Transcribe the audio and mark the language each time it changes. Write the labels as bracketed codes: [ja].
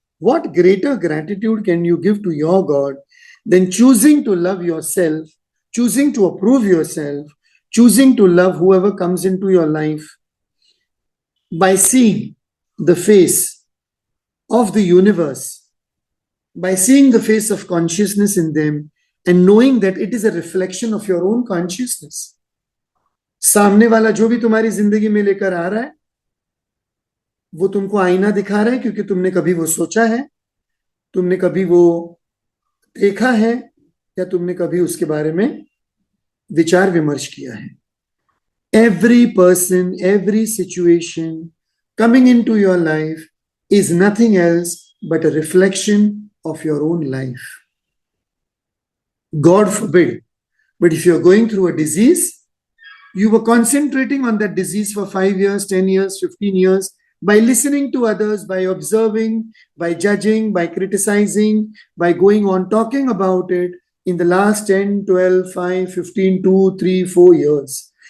[en] What greater gratitude can you give to your God than choosing to love yourself, choosing to approve yourself, choosing to love whoever comes into your life by seeing the face of the universe, by seeing the face of consciousness in them and knowing that it is a reflection of your own consciousness. [hi] सामने वाला जो भी तुम्हारी जिंदगी में लेकर आ रहा है वो तुमको आईना दिखा रहा है क्योंकि तुमने कभी वो सोचा है, तुमने कभी वो देखा है या तुमने कभी उसके बारे में विचार विमर्श किया है. [en] Every person, every situation coming into your life is nothing else but a reflection of your own life. God forbid, but if you're going through a disease, you were concentrating on that disease for 5 years, 10 years, 15 years, by listening to others, by observing, by judging, by criticizing, by going on talking about it in the last 10, 12, 5, 15, 2, 3, 4 years.